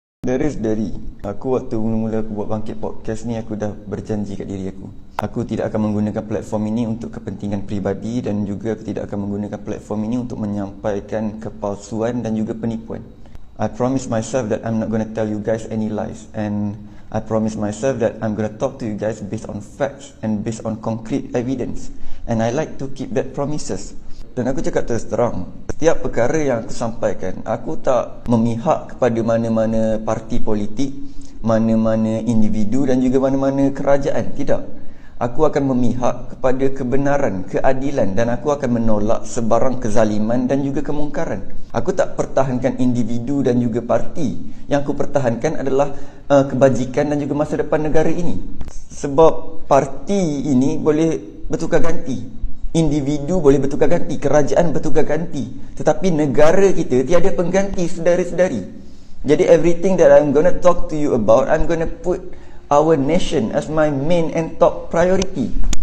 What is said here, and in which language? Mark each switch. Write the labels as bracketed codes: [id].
[ms] Dari aku waktu mula-mula aku buat Bangkit Podcast ni, aku dah berjanji kat diri aku. Aku tidak akan menggunakan platform ini untuk kepentingan peribadi, dan juga aku tidak akan menggunakan platform ini untuk menyampaikan kepalsuan dan juga penipuan. [en] I promise myself that I'm not going to tell you guys any lies, and I promise myself that I'm going to talk to you guys based on facts and based on concrete evidence, and I like to keep that promises. [ms] Dan aku cakap terus terang, setiap perkara yang aku sampaikan, aku tak memihak kepada mana-mana parti politik, mana-mana individu dan juga mana-mana kerajaan. Tidak. Aku akan memihak kepada kebenaran, keadilan, dan aku akan menolak sebarang kezaliman dan juga kemungkaran. Aku tak pertahankan individu dan juga parti. Yang aku pertahankan adalah kebajikan dan juga masa depan negara ini. Sebab parti ini boleh bertukar ganti, individu boleh bertukar ganti, kerajaan bertukar ganti, tetapi negara kita tiada pengganti, saudara-saudari. [en] Jadi everything that I'm going to talk to you about, I'm going to put our nation as my main and top priority.